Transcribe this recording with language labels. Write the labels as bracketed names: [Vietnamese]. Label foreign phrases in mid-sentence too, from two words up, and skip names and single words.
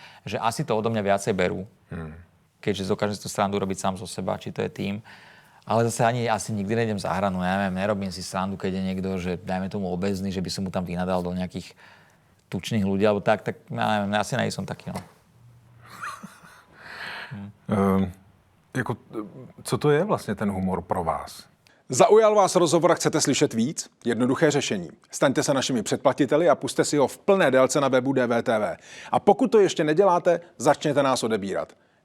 [Slovak] Že asi to odo mňa viacej berú, keďže dokážem si tú srandu robiť sám zo seba, či to je tým. Ale zase ani asi nikdy nejdem za hranu, ja neviem, nerobím si srandu, keď je niekto, že dajme tomu obezný, že by som mu tam vynadal do nejakých tučných ľudí, alebo tak ja neviem, asi nejsem taký, no. [Czech] Co to je vlastně ten humor pro vás? Zaujal vás rozhovor a chcete slyšet víc? Jednoduché řešení. Staňte se našimi předplatiteli a puste si ho v plné délce na webu DVTV. A pokud to ještě neděláte, začněte nás odebírat.